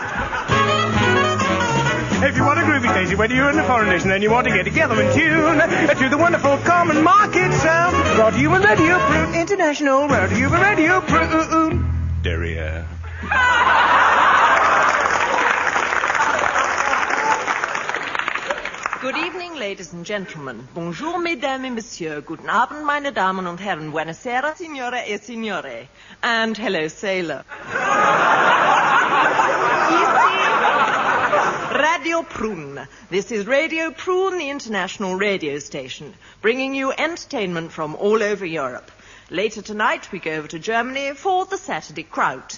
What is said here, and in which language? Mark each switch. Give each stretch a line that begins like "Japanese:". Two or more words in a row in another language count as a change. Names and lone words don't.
English: If you want a groovy daisy, whether you're in a foreign nation and you want to get together in tune to the wonderful common market sound, brought to you with Radio Prune International, brought to you with Radio Prune. Derriere. Good evening, ladies and gentlemen.
French: Bonjour, mesdames et messieurs.
German: Guten Abend, meine Damen und Herren.
Italian: Buonasera, signore e signore.
English: And hello, sailor. Radio Prune. This is Radio Prune, the international radio station, bringing you entertainment from all over Europe. Later tonight, we go over to Germany for the Saturday Kraut.